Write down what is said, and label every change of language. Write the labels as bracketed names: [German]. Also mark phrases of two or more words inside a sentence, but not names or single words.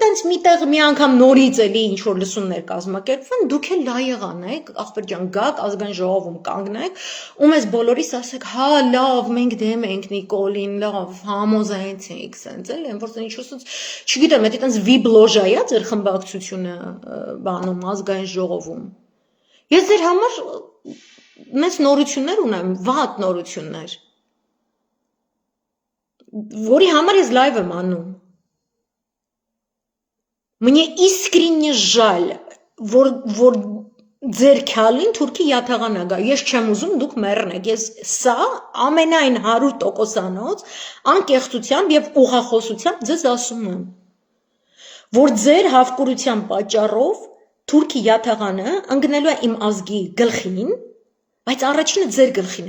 [Armenian] տենց միտեղ մի անգամ նորից էլի ինչ որ լսումներ կազմակերպվեն, դուք էլ լայեղ անեք, ախպեր ջան, գաք ազգային ժողովում կանգնեք, ու մեզ բոլորիս ասեք, հա, լավ, մենք դեմ ենք Նիկոլին, լավ, համոզայեցեք, սենց էլ են, որ ինչ ասած, չգիտեմ, դա տենց վիբ լոժա է ձեր խմբակցությունը բանում ազգային ժողովում։ Ես ձեր համար մեծ նորություններ ունեմ, վատ նորություններ, որի համար ես լայվ եմ անում։ [Russian] Мне искренне жаль, [Armenian] որ ձեր քյալին թուրքի յաթաղան ա գա։ Ես չեմ ուզում դուք մեռնեք։ Ես սա ամենայն 100%-անոց անկեղծությամբ եւ ուղախոսությամբ ձեզ ասում եմ, որ ձեր հավկուրության պատճառով թուրքի յաթաղանը ընկնելու է իմ ազգի գլխին, բայց առաջինը ձեր գլխին